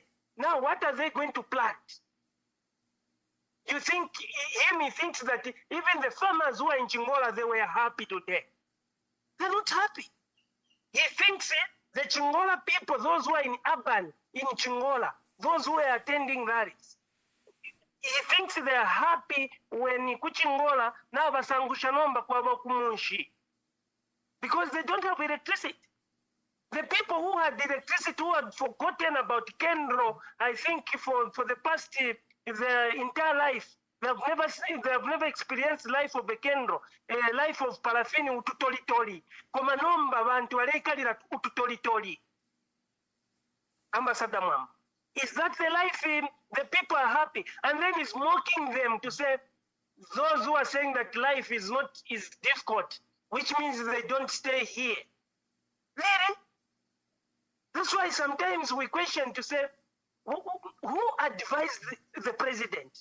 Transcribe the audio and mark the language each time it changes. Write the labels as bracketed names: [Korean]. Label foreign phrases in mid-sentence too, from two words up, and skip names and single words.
[English] Now, what are they going to plant? You think he thinks that even the farmers who are in Chingola, they were happy today. They're not happy. He thinks the Chingola people, those who are in urban, in Chingola, those who are attending rallies, he thinks they are happy when Kuchingola now [Bemba] basangusha nomba kwa kumunshi, [English] because they don't have electricity. The people who had electricity, who had forgotten about Kendro, I think for the past their entire life, they have never experienced life of a Kendro, a life of paraffin ututolitori. [Bemba] Koma nomba bantu alekalira ututolitori. [English] Ambassador Mwamba. Is that the life the people are happy? And then he's mocking them to say, those who are saying that life is difficult, which means they don't stay here. Really? That's why sometimes we question to say, who advised the president?